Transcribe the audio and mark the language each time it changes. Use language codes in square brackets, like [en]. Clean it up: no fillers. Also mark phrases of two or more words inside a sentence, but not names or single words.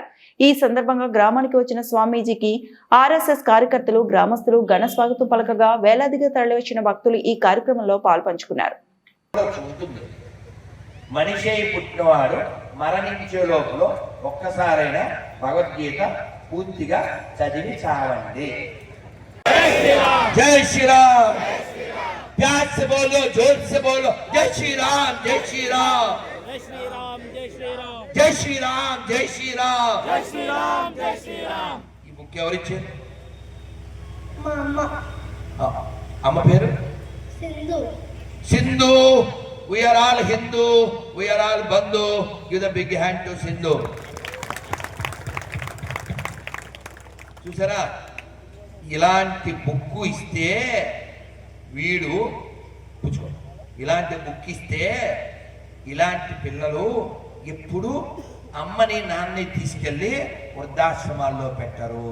[te] ఈ సందర్భంగా గ్రామానికి వచ్చిన స్వామీజీకి ఆర్ఎస్ఎస్ కార్యకర్తలు, గ్రామస్తులు ఘన స్వాగతం పలకగా వేలాదిగా తరలివచ్చిన భక్తులు ఈ కార్యక్రమంలో పాల్పంచుకున్నారు. మనిషి పుట్టినవాడు మరణించే లోపల ఒక్కసారైనా భగవద్గీత పూర్తిగా చదివి చావండి. [hi] जय श्रीराम, प्यार से बोलो, जोर से बोलो, जय श्री राम, जय श्री राम, जय श्री राम, जय श्री राम, जय श्री राम, जय श्री राम, जय श्री राम, जय श्री राम. [te] ఈ బుక్ ఎవరు ఇచ్చారు? మా అమ్మ. అమ్మ పేరు సింధు. సింధు. [en] We are all Hindu, we are all Bandhu. Give the big hand to Sindhu. [te] చూసారా, ఇలాంటి బుక్ ఇస్తే వీడు పుచ్చుకో. ఇలాంటి బుక్ ఇస్తే ఇలాంటి పిల్లలు ఎప్పుడు అమ్మని నాన్నని తీసుకెళ్ళి వృద్ధాశ్రమాల్లో పెట్టరు.